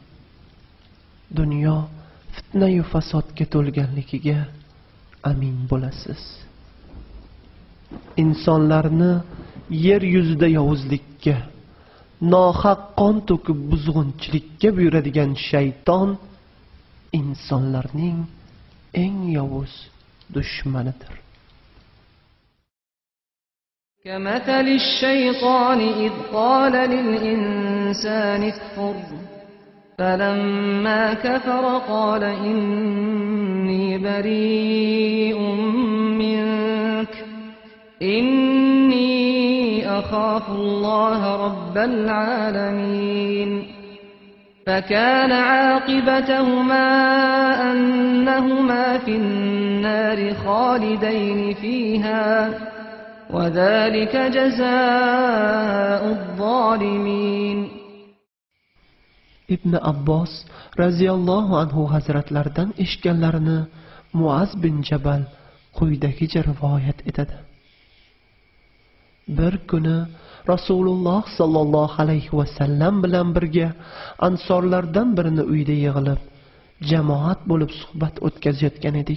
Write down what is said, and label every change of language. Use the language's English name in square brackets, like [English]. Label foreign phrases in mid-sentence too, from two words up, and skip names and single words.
[Uzbek] Dunyo fitna-yu fasodga to'lganligiga amin bo'lasiz. Insonlarni yer yuzida yovuzlikka, nohaq qon to'kib buzg'unchilikka buyuradigan shayton insonlarning eng yovuz dushmanidir. [Arabic] كمثل الشيطان إذ قال للإنسان اكفر فلما كفر قال إني بريء منك إني أخاف الله رب العالمين فكان عاقبتهما أنهما في النار خالدين فيها وذلك جزاء الظالمين. [Uzbek] ibn Abbos raziyallohu anhu hazratlaridan eshitganlarini Muaz bin Jabal quyidagicha rivoyat etadi. Bir kuni Rasululloh sallallohu alayhi va sallam bilan birga ansorlardan birini uyda yig'ilib, jamoat bo'lib suhbat o'tkazayotgan edik.